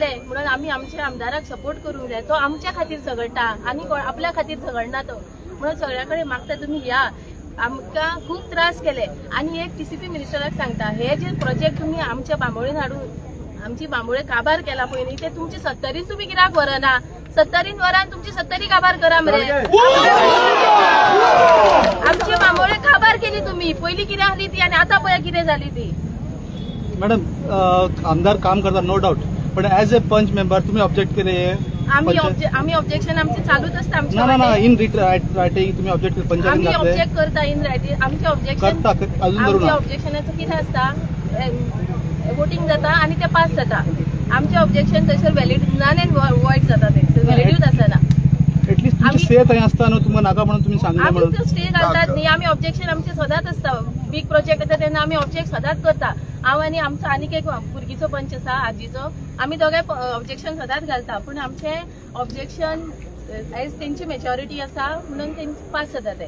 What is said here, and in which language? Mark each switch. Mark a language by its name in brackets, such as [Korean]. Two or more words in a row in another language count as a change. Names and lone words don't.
[Konkani] म्हणून आमी आमच्या आमदाराक सपोर्ट करूंक जाय तो आमच्या खातीर झगडटा आनी आपल्या खातीर झगडना तो म्हणून सगळ्या कडेन मागता तुमी या आमकां खूब त्रास केले आनी एक [English] TCP minister [Konkani] सांगता हे जे प्रोजेक्ट तुमी आमच्या बांबोळीन हाडून आमची बांबोळे काबार केला पळय न्ही ते तुमचे 70 तुमी कित्याक व्हरना 70 वरान तुमची 70 काबार करा मरे आमची बांबोळे काबार केली तुमी पयलीं कितें आसली ती आनी आतां पळय कितें जाली ती मॅडम आमदार काम करता [English] no doubt [Konkani] पण [English] as a panch member [Konkani] तुम्ही ऑब्जेक्ट केले आम्ही ऑब्जेक्शन आमचे चालूच असता ना [English] in writing [Konkani] तुम्ही ऑब्जेक्ट पंचायत आम्ही ऑब्जेक्ट करता [English] in writing [Konkani] आमचे ऑब्जेक्शन आमच्या ऑब्जेक्शनाचं कितें आसता वोटिंग जाता आणि ते पास जाता आमचे ऑब्जेक्शन थंयसर [English] valid null and void [Konkani] जाता थंयसर व्हॅलिड्यूच आसना एटलीस्ट तुमची स्टे थंय आसता न्हू तुमकां नाका म्हणून तुम्ही सांगले म्हणून आमी स्टे घालतात न्ही आमी ऑब्जेक्शन आमचे सदांच आसता [English] big project [Konkani] येता तेन्ना आमी ऑब्जेक्ट सदांच करता हांव आनी आमचो आनीक एक भुरगीचो पंच आसा आजीचो आमी दोगांय ऑब्जेक्शन सदांच घालता पूण आमचे ऑब्जेक्शन एज तेंची मेच्युरिटी आसा म्हणून तेंचे पास जाता ते